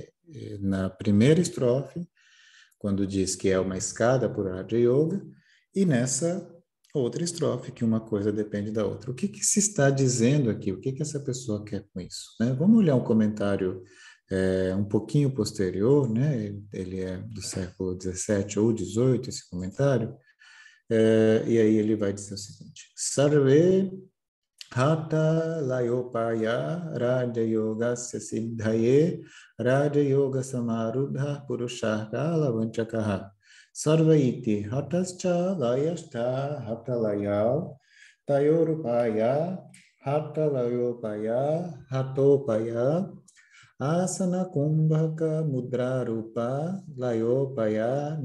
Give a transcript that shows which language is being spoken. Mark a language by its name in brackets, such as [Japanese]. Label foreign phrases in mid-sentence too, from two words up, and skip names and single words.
[Portuguese] Na primeira estrofe, quando diz que é uma escada por Raja Yoga, e nessa outra estrofe, que uma coisa depende da outra. O que que se está dizendo aqui? O que que essa pessoa quer com isso? Né? Vamos olhar um comentário um pouquinho posterior, né? Ele é do século 17 ou 18, esse comentário, e aí ele vai dizer o seguinte: [Sanskrit] Sarve Hatha layopaya Raja Yogasya Siddhaye Raja Yoga Samarudha Purushah Kala Vanchakaha Sarva iti Hatascha Layashta Hatha Layao Tayorupaya Hatha Layopaya Hatopaya Asana Kumbhaka Mudra Rupa Layopaya